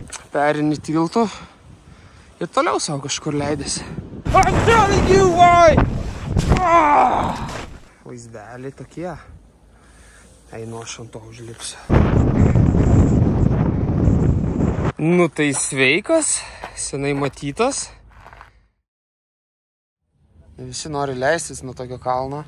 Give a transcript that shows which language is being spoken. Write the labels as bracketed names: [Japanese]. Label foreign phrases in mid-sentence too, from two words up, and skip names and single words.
[Lithuanian] perini tiltų ir toliau savo kažkur leidėsi. [English] I'm telling you why! [Lithuanian] Vaizdeliai tokie. Einu aš ant to užlipsiu. Nu tai sveikas, senai matytas. Visi nori leistis nuo tokio kalno.